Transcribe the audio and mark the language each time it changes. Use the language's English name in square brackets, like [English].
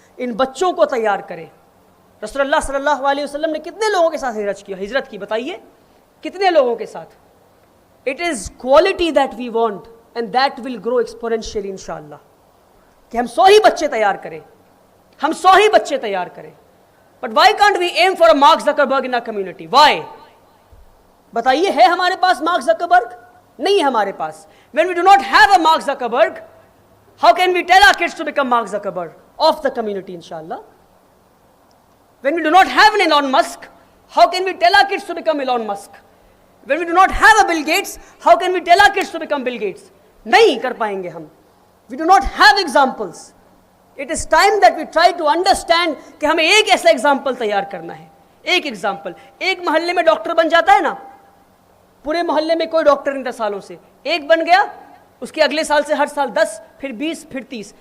[Urdu] ان بچوں کو تیار کریں. رسول اللہ صلی اللہ علیہ وسلم نے کتنے لوگوں کے ساتھ ہجرت کی بتائیے؟ کتنے لوگوں کے ساتھ؟ [English] It is quality that we want and that will grow exponentially انشاءاللہ. [Urdu] کہ ہم 100 ہی بچے تیار کریں، ہم 100 ہی بچے تیار کریں. [English] But why can't we aim for a Mark Zuckerberg in our community? Why? [Urdu] بتائیے، ہے ہمارے پاس مارک زکربرگ؟ نہیں ہے ہمارے پاس. [English] When we do not have a Mark Zuckerberg, how can we tell our kids to become Mark Zuckerberg of the community, inshallah? When we do not have an Elon Musk, how can we tell our kids to become Elon Musk? When we do not have a Bill Gates, how can we tell our kids to become Bill Gates? [Urdu] نہیں کر پائیں گے ہم. [English] We do not have examples. It is time that we try to understand [Urdu] کہ ہمیں ایک ایسا example تیار کرنا ہے. ایک ایگزامپل. ایک محلے میں ڈاکٹر بن جاتا ہے نا، پورے محلے میں کوئی ڈاکٹر نہیں تھا سالوں سے، ایک بن گیا، اس کے اگلے سال سے ہر سال 10، پھر 20، پھر 30.